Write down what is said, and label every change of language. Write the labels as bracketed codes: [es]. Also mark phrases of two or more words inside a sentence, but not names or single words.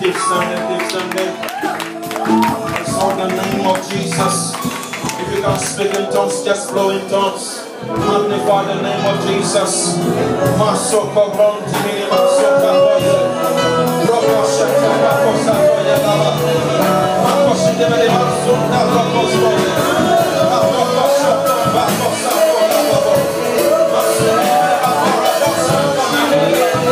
[en] So the name of Jesus. If you can speak in tongues, just flow in tongues. Magnify the name of Jesus. Masoko bronti mini masoka boye. Roko shaka roko sakoye lava. Mako shidemele masunda roko boye. Roko shaka roko sakoye lava. Masundemele mako roko sakoye lava.